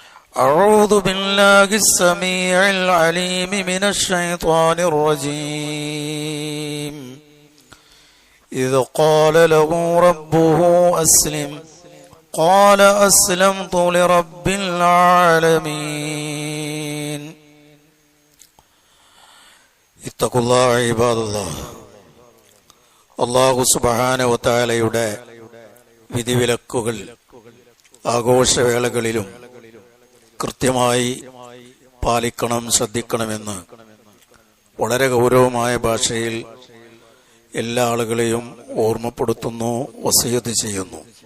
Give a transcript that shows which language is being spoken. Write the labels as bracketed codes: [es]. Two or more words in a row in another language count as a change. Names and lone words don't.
[ar] أعوذ بالله السميع العليم من الشيطان الرجيم إذ قال له ربه أسلم قال أسلمت لرب العالمين اتقوا الله عباد الله. [ml] അല്ലാഹു [ar] سبحانه وتعالى [ml] വിധിവിലക്കുകൾ ആഘോഷവേളകളിലും കൃത്യമായി പാലിക്കണം, ശ്രദ്ധിക്കണമെന്ന് വളരെ ഗൗരവമായ ഭാഷയിൽ എല്ലാ ആളുകളെയും ഓർമ്മപ്പെടുത്തുന്നു, വസിയത്ത് ചെയ്യുന്നു.